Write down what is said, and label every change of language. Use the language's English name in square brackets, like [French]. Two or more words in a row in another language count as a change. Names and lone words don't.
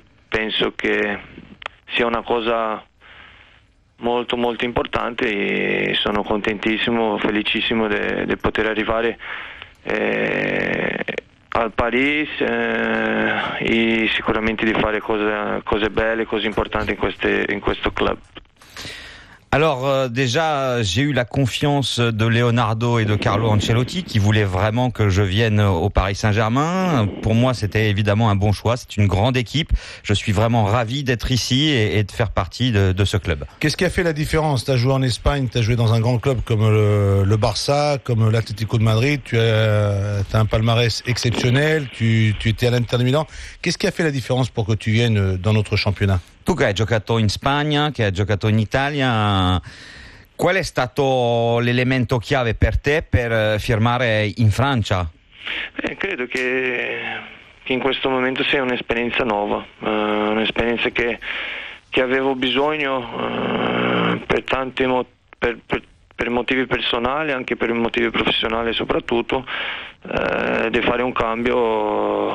[Italian] Penso che sia una cosa molto molto importante e sono contentissimo, felicissimo di poter arrivare al Paris e sicuramente di fare cose belle, cose importanti in questo club. [French] Alors déjà, j'ai eu la confiance de Leonardo et de Carlo Ancelotti qui voulaient vraiment que je vienne au Paris Saint-Germain. Pour moi, c'était évidemment un bon choix. C'est une grande équipe. Je suis vraiment ravi d'être ici et de faire partie de ce club. Qu'est-ce qui a fait la différence? Tu as joué en Espagne, tu as joué dans un grand club comme le Barça, comme l'Atlético de Madrid. Tu as un palmarès exceptionnel, tu étais à l'Inter de Milan. Qu'est-ce qui a fait la différence pour que tu viennes dans notre championnat? [Italian] Tu che hai giocato in Spagna, che hai giocato in Italia, qual è stato l'elemento chiave per te per firmare in Francia? Credo che in questo momento sia un'esperienza nuova, un'esperienza che avevo bisogno per motivi personali, anche per motivi professionali soprattutto, di fare un cambio.